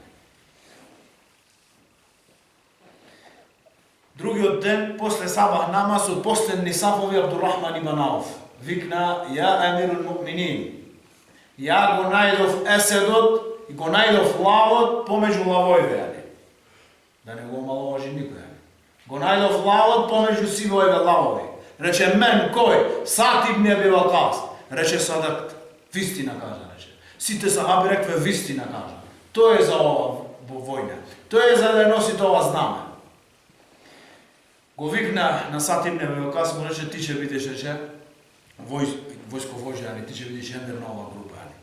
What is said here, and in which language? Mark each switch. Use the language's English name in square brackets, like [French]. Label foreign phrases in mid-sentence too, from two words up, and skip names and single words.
[Macedonian] Другиот ден, после сабах намаз, од последни сафови Абдурахман ибн Ауф викна, [Arabic] يا أمير المؤمنين, [Macedonian] ја го најдов еседот и го најдов лавот помеѓу лавојве. Да не го омаловажи никој. Го најдов лавот помеѓу сивојве лавови. Рече, мен кој? Саад ибн Аби Вакас. Рече, садак, вистина кажа, рече. Сите сахаби рекве, вистина кажа. Тој е за ова војна. Тој е за да носи ова знаме. Го викна на Саад ибн Аби Вакас, му рече, ти ќе бидеш, рече, војско војжа, ти ќе бидеш емир на ова група.